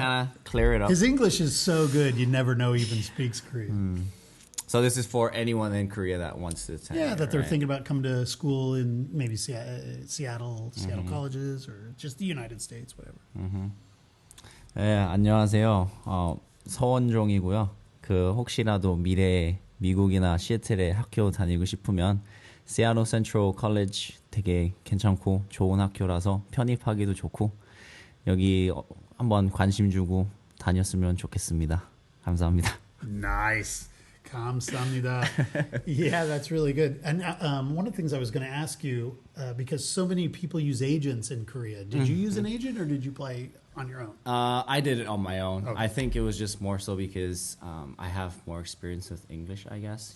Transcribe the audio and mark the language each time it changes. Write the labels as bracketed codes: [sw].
[en] kind of clear it up. His English is so good, you never know he even speaks Korean. So this is for anyone in Korea that wants to attend. Yeah, that they're right? thinking about coming to school in maybe Seattle colleges, or just the United States, whatever. [ko] 네, 안녕하세요. 서원종이고요. 혹시라도 미래에 미국이나 시애틀에 학교 다니고 싶으면 시애틀 센트럴 컬리지 되게 괜찮고 좋은 학교라서 편입하기도 좋고 여기 한번 관심 주고 다녔으면 좋겠습니다. 감사합니다. [en] Nice. [ko] 감사합니다. [en] Yeah, that's really good. And one of the things I was going to ask you, because so many people use agents in Korea, did you use an agent or did you play on your own? I did it on my own. Okay. I think it was just more so because I have more experience with English, I guess.